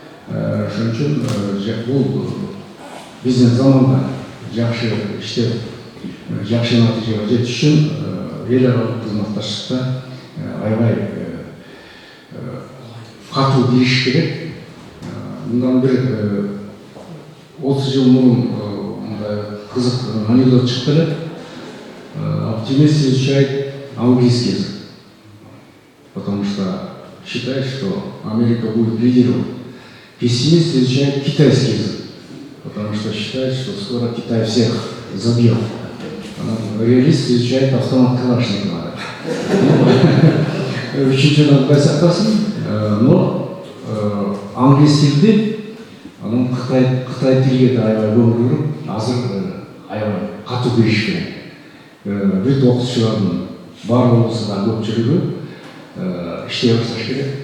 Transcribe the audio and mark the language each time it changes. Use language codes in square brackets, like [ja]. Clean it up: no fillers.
[ky] Ошон үчүн бул биздин заманда жакшы иштеп, жакшы натыйжага жетиш үчүн эл аралык кызматташтыкта аябай катуу кириш керек. Мындан бир 30 жыл мурун мындай кызык анекдот чыкты эле. [ru] Оптимист изучает английский язык, потому что считает, что Америка будет лидировать. Пессимист изучает китайский язык, потому что считает, что скоро Китай всех забьет. Реалист изучает автомат Калашникова. [ky] Үчүнчү байсактасын, но англис тилди, анан Кытай тилге да аябай көңүл буруп, азыр аябай катуу кириш керек. Бүт окутуучулардын бар болсо да көпчүлүгү иштей башташ керек.